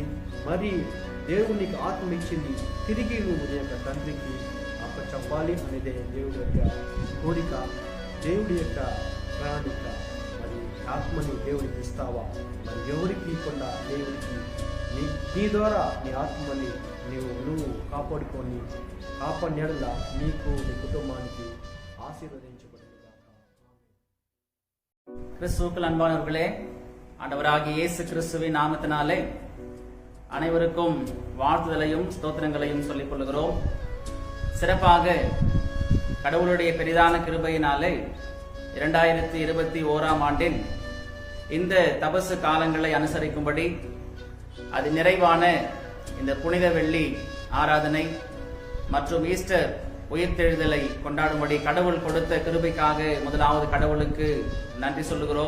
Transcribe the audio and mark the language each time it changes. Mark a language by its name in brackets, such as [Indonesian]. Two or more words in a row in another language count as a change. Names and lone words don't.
[Telugu] మరి దేవుడు నీకు ఆత్మ ఇచ్చింది, తిరిగి నువ్వు నీ యొక్క తండ్రికి చెప్పాలి అనేదే దేవుడి యొక్క కోరిక, దేవుడి యొక్క ప్రణాళిక. మరి ఆత్మని దేవుడికి ఇస్తావా? మరి ఎవరికి ఇవ్వకుండా దేవుడికి నీ ద్వారా నీ ఆత్మని నువ్వు కాపాడుకొని కాపాడినట్ల నీకు నీ కుటుంబానికి ஆசீர்வதிக்கப்பட்டதாக. [Tamil] கிறிஸ்துவுக்குள் அன்பானவர்களே, ஆண்டவராகிய இயேசு கிறிஸ்துவின் நாமத்தினாலே அனைவருக்கும் வாழ்த்துதலையும் ஸ்தோத்திரங்களையும் சொல்லிக் கொள்கிறோம். சிறப்பாக கடவுளுடைய பெரிதான கிருபையினாலே 2021 ஆண்டின் இந்த தபசு காலங்களை அனுசரிக்கும்படி அது நிறைவான இந்த புனித வெள்ளி ஆராதனை மற்றும் ஈஸ்டர் உயிர்த்தெழுதலை கொண்டாடும்படி கடவுள் கொடுத்த கிருபைக்காக முதலாவது கடவுளுக்கு நன்றி சொல்லுகிறோம்.